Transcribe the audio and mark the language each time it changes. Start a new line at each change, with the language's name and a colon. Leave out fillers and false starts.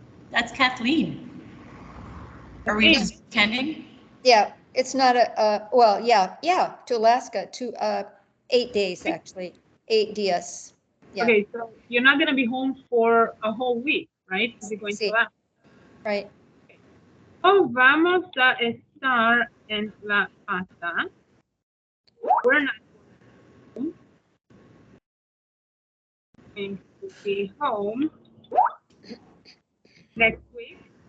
English: That's Kathleen. Are we just attending? Yeah, it's not a, well, yeah, to Alaska, to 8 days actually,
Spanish: 8 días.
English: Yeah. Okay, so you're not going to be home for a whole week, right? You're going to Alaska. Right.
Spanish: Oh, vamos a estar en la casa.
English: We're not going to be home next week.